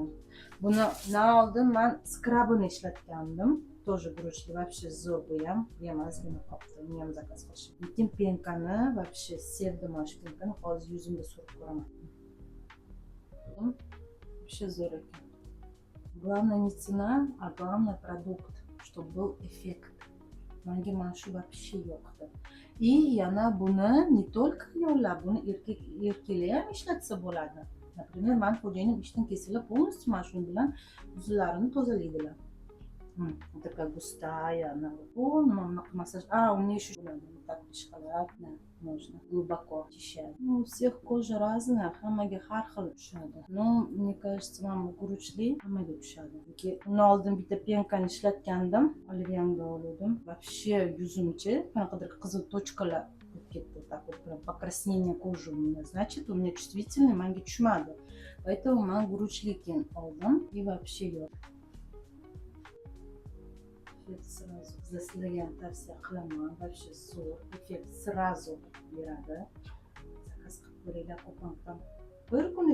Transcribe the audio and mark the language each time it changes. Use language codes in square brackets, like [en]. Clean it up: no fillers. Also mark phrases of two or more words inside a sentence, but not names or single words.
[uz] Buni oldin men skrabini ishlatgandim. Тоже guruchli, вообще zo'r bu ham. Emas, meni qopdi. Uni ham zakaz qilishim. Lekin penkani вообще sevdim mana shu penkani. Hozir yuzimga surib ko'raman. Вообще zo'r ekan. [ru] Главное не цена, а главное продукт, чтобы был эффект. [uz] Menga mana shu вообще yoqdi. И yana buni не только ayollar, buni erkaklar ham ishlatsa bo'ladi. Например, men xo'jayinim ishdan kelsalar, полностью mana shu bilan yuzlarini tozalaydilar. [ru] Такая густая, она полная массаж. У меня еще так шоколад, да, можно глубоко очищать. Ну, у всех кожа разная, [uz] hammaga har xil tushadi. [ru] Но мне кажется, [uz] mana guruchli hammaga tushadi. Chunki uni oldin bitta penkani ishlatgandim, Oliviyanga oldim. Вообще yuzimchi qanaqadir qizil tochkalar bo'lib ketdi, [ru] так вот прям покраснение кожи у меня. Значит, у меня чувствительный, [uz] menga tushmadi. Поэтому men guruchli keyin oldim [ru] и вообще [uz] yo'q. Сразу sizlarga ham tavsiya qilaman. Вообще zo'r, effekt сразу beradi. Zakaz qilib ko'ringlar, Kupangdan bir kunda keladi.